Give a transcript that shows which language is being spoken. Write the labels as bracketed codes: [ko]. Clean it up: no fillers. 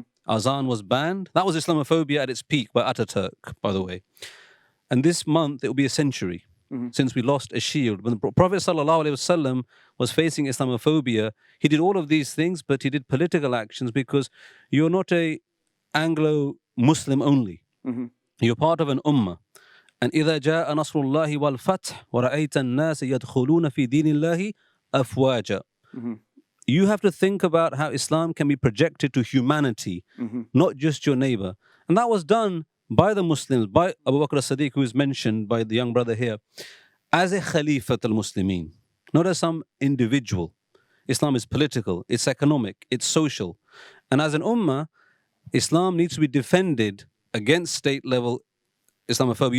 [en] Azan was banned. That was Islamophobia at its peak by Ataturk, by the way. And this month, it will be a century. since we lost a shield. When the Prophet ﷺ was facing Islamophobia, he did all of these things, but he did political actions because you're not a Anglo-Muslim only. You're part of an ummah. [ar] And إذا جاء نصر الله والفتح ورأيت الناس يدخلون في دين الله أفواجا. [en] You have to think about how Islam can be projected to humanity, not just your neighbor. And that was done by the Muslims, by Abu Bakr as-Siddiq, who is mentioned by the young brother here, as a Khalifat al-Muslimin, not as some individual. Islam is political, it's economic, it's social. And as an ummah, Islam needs to be defended against state-level Islamophobia.